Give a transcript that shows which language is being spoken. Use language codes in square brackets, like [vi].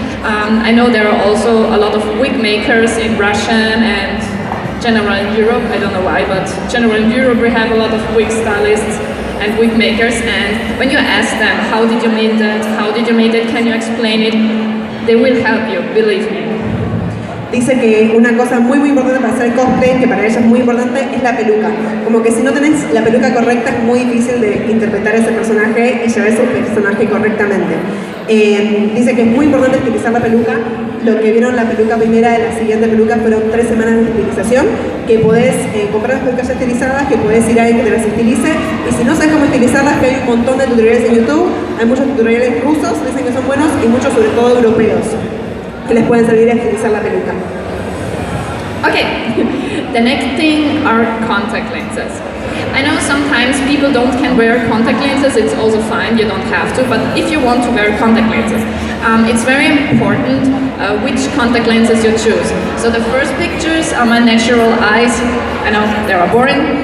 [en] I know there are also a lot of wig makers in Russian and general in Europe, I don't know why, but general in Europe we have a lot of wig stylists and wig makers, and when you ask them, how did you make that, can you explain it, they will help you, believe me. [es] Dice que una cosa muy importante para hacer cosplay, que para ella es muy importante, es la peluca. Como que si no tenés la peluca correcta es muy difícil de interpretar ese personaje y llevar ese personaje correctamente. Dice que es muy importante estilizar la peluca. Lo que vieron la peluca primera de la siguiente peluca fueron 3 semanas de estilización, que podés comprar las pelucas ya estilizadas, que podés ir a alguien que te las estilice, y si no sabes cómo estilizarlas, que hay un montón de tutoriales en YouTube, hay muchos tutoriales rusos, dicen que son buenos, y muchos sobre todo europeos, que les pueden servir a estilizar la peluca. [en] Okay, the next thing are contact lenses. I know sometimes people can wear contact lenses, it's also fine, you don't have to, but if you want to wear contact lenses, it's very important which contact lenses you choose. So the first pictures are my natural eyes, I know they are boring.